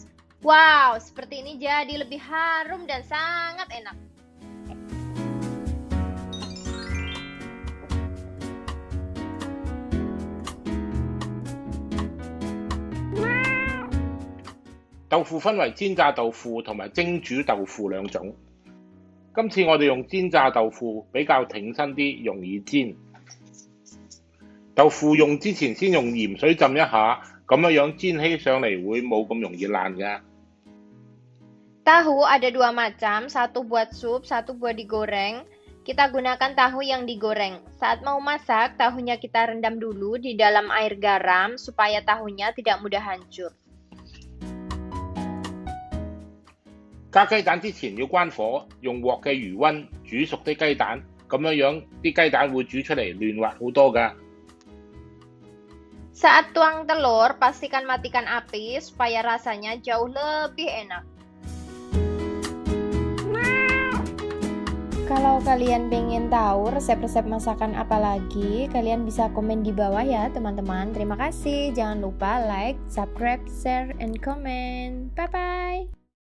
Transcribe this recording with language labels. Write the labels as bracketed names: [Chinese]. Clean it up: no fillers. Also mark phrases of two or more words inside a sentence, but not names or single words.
[Indonesian] Wow, seperti ini jadi lebih harum dan sangat enak. Wow. [Cantonese] 豆腐分為煎炸豆腐同埋蒸煮豆腐兩種。今次我哋用煎炸豆腐比較挺身啲，容易煎。豆腐用之前先用鹽水浸一下，咁樣煎起上嚟會冇咁容易爛㗎。 [Indonesian] Tahu ada dua macam, satu buat sup, satu buat digoreng. Kita gunakan tahu yang digoreng. Saat mau masak, tahunya kita rendam dulu di dalam air garam supaya tahunya tidak mudah hancur. [Cantonese] 加雞蛋之前要關火，用鑊嘅餘溫煮熟啲雞蛋，咁樣啲雞蛋會煮出嚟嫩滑好多㗎。 [Indonesian] Saat tuang telur, pastikan matikan api supaya rasanya jauh lebih enak. Kalau kalian pengen tahu resep-resep masakan apa lagi, kalian bisa komen di bawah ya teman-teman. Terima kasih. Jangan lupa [English] like, subscribe, share, and comment. Bye-bye.